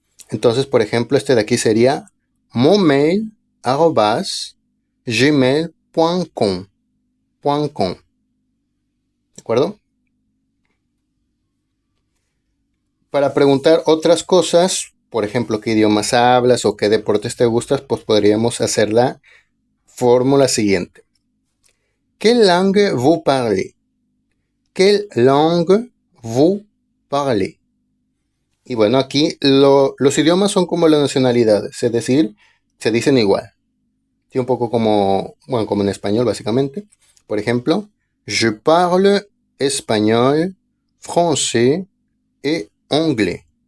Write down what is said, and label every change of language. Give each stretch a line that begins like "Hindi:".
Spanish: Entonces, por ejemplo, este de aquí sería monmail arrobas gmail.com. ¿De acuerdo? Para preguntar otras cosas, por ejemplo, qué idiomas hablas o qué deportes te gustas, pues podríamos hacer la fórmula siguiente.
French: ¿Quelle langue vous parlez? ¿Quelle langue vous parlez?
Spanish: Y bueno, aquí los idiomas son como las nacionalidades, es decir, se dicen igual. Sí, un poco como, bueno, como en español básicamente. Por ejemplo,
French: je parle español, français et anglais.